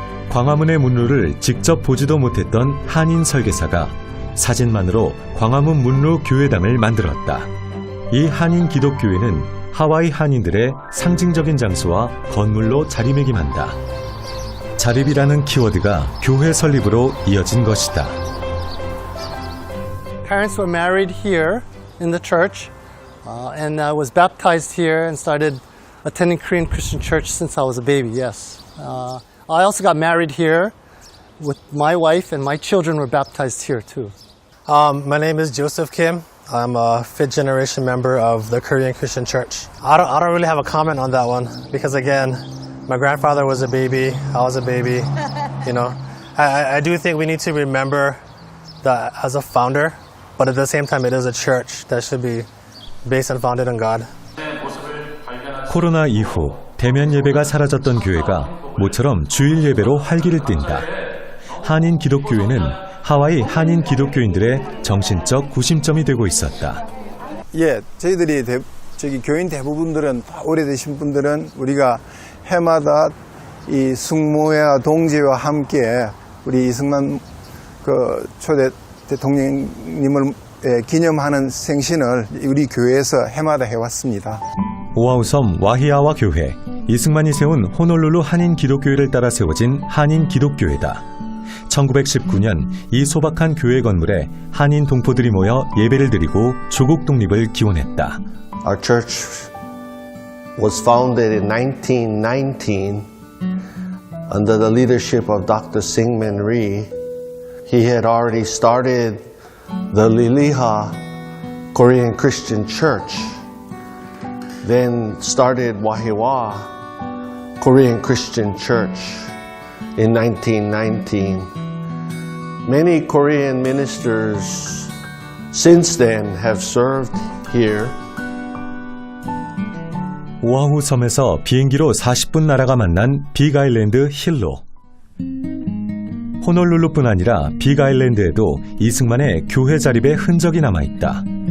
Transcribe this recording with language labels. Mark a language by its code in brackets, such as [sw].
[ko] 광화문의 문루를 직접 보지도 못했던 한인 설계사가 사진만으로 광화문 문루 교회당을 만들었다. 이 한인 기독교회는 하와이 한인들의 상징적인 장소와 건물로 자리매김한다. 자립이라는 키워드가 교회 설립으로 이어진 것이다. [en] Parents were married here in the church, and I was baptized here and started attending Korean Christian Church since I was a baby, yes. I also got married here with my wife, and my children were baptized here too. My name is Joseph Kim. I'm a fifth generation member of the Korean Christian Church. I don't really have a comment on that one because again, my grandfather was a baby, I was a baby, you know. I do think we need to remember that as a founder, but at the same time it is a church that should be based and founded on God. [ko] 코로나 이후 대면 예배가 사라졌던 교회가 모처럼 주일 예배로 활기를 띈다. 한인 기독교회는 하와이 한인 기독교인들의 정신적 구심점이 되고 있었다. 예, 저희들이 교인 대부분들은 오래되신 분들은 우리가 해마다 이 숙모회와 동지와 함께 우리 이승만 초대 대통령님을 기념하는 생신을 우리 교회에서 해마다 해왔습니다. 오아후 섬 와히아와 교회, 이승만이 세운 호놀룰루 한인 기독교회를 따라 세워진 한인 기독교회다. 1919년 이 소박한 교회 건물에 한인 동포들이 모여 예배를 드리고 조국 독립을 기원했다. [en] Our church was founded in 1919 under the leadership of Dr. Syngman Rhee. He had already started the Liliha Korean Christian Church, then started Wahiwa Korean Christian Church in 1919. Many Korean ministers since then have served here. [ko] 오아후 섬에서 비행기로 40분 나라가 만난 빅아일랜드 힐로. 호놀룰루뿐 아니라 빅아일랜드에도 이승만의 교회 자립의 흔적이 남아있다.